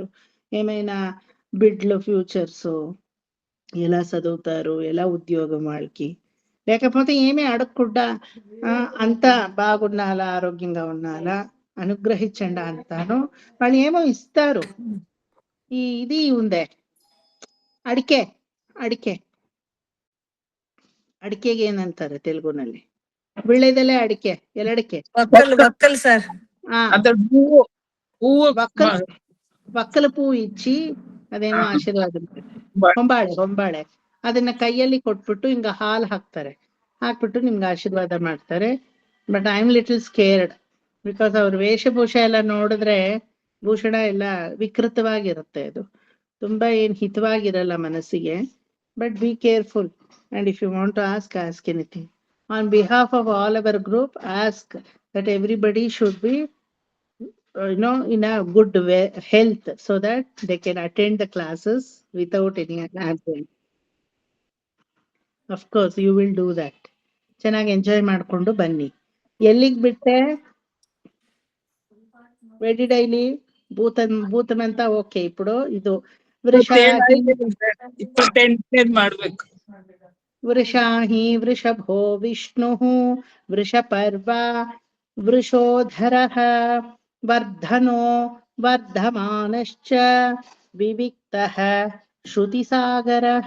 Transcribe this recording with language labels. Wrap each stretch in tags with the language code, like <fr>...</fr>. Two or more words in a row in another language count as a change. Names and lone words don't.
<te>ఏమైనా బిడ్ల ఫ్యూచర్స్, ఎలా చదువుతారు, ఎలా ఉద్యోగం వాళ్ళకి, లేకపోతే ఏమీ అడగకుండా అంతా బాగున్నాలా, ఆరోగ్యంగా ఉన్నాలా, అనుగ్రహించండి అంతాను వాళ్ళు ఏమో ఇస్తారు. ఇది ఉందే ಅಡಿಕೆ.</te> <kn>ಅಡಿಕೆಗೆ ಏನಂತಾರೆ ತೆಲುಗುನಲ್ಲಿ? ವಿಳ್ಳೆದೆಲೆ ಅಡಿಕೆ, ಎಲ್ಲಡಿಕೆ,</kn> <te>వక్కలు సార్. వక్కల పూ ఇచ్చి</te> <kn>ಅದೇನೋ ಆಶೀರ್ವಾದ. ಹೊಂಬಾಳೆ ಅದನ್ನ ಕೈಯಲ್ಲಿ ಕೊಟ್ಬಿಟ್ಟು ಹಿಂಗ ಹಾಲು ಹಾಕ್ಬಿಟ್ಟು ನಿಮ್ಗೆ ಆಶೀರ್ವಾದ ಮಾಡ್ತಾರೆ.</kn> <en>but I am little scared because</en> <kn>ಅವ್ರ ವೇಷಭೂಷ ಎಲ್ಲ ನೋಡಿದ್ರೆ, ಭೂಷಣ ಎಲ್ಲ ವಿಕೃತವಾಗಿರುತ್ತೆ. ಅದು ತುಂಬಾ ಏನ್ ಹಿತವಾಗಿರಲ್ಲ ಮನಸ್ಸಿಗೆ.</kn> <en>but be careful, and if you want to ask anything on behalf of all our group, ask that everybody should be in a good way, health, so that they can attend the classes without any absence. Of course you will do that.</en> <kn>ಚೆನ್ನಾಗಿ ಎಂಜಾಯ್ ಮಾಡ್ಕೊಂಡು ಬನ್ನಿ. ಎಲ್ಲಿಗೆ ಬಿಟ್ಟೆ? ವೆಡಿ ಡೈಲಿ ಭೂತಮಂತ. ಓಕೆ, ఇప్పుడు ಇದು ಮಾಡ್ಬೇಕು.</kn> <sa>ವೃಷಾಹಿ ವೃಷಭೋ ವಿಷ್ಣು ವೃಷಪರ್ವ ವೃಷೋಧರಃ ವರ್ಧನೋ ವರ್ಧಮಾನಶ್ಚ ವಿವಿಕ್ತಃ ಶ್ರುತಿಸಾಗರಃ.</sa>